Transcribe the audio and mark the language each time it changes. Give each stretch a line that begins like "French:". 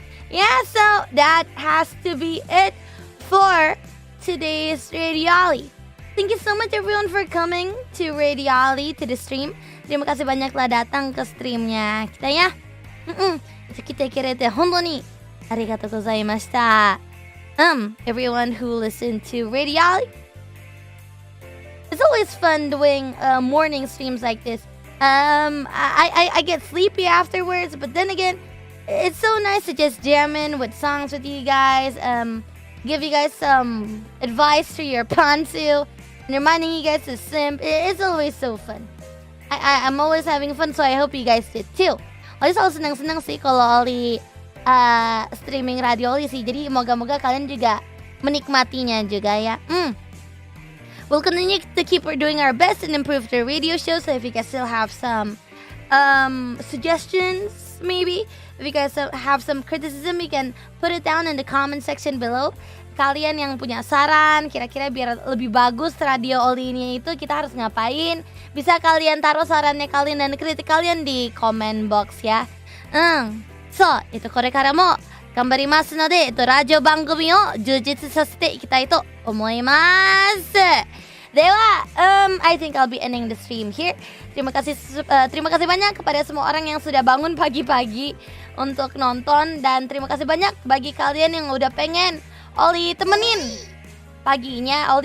English: Yeah, so that has to be it for today's RADIOLLIE. Thank you so much everyone for coming to RADIOLLIE, to the stream.
Indonesian: Terima kasih banyak telah datang ke streamnya kita ya.
Japanese: 来てくれて本当にありがとうございました。
English: Everyone who listened to RADIOLLIE. It's always fun doing morning streams like this I get sleepy afterwards, but then again, it's so nice to just jam in with songs with you guys, give you guys some advice through your pansu, and reminding you guys to simp. It's always so fun. I'm always having fun, so I hope you guys did too.
Indonesian: Ollie selalu senang-senang sih kalau Ollie streaming RADIOLLIE sih. Jadi moga-moga kalian juga menikmatinya juga ya.
English: We'll continue to keep doing our best and improve the radio show. So if you guys still have some suggestions, maybe if you guys have some criticism, you can put it down in the comment section below.
Indonesian: Kalian yang punya saran, kira-kira biar lebih bagus radio Ollie ini itu kita harus ngapain? Bisa kalian taruh sarannya kalian dan kritik kalian di comment box ya.
Japanese: So, これからも頑張りますので、ラジオ番組を充実させていきたいと思います。
English: では, I think I'll be ending the stream here.
Indonesian: Terima kasih banyak kepada semua orang yang sudah bangun pagi-pagi untuk nonton, dan terima kasih banyak bagi kalian yang udah pengen Ollie temenin paginya.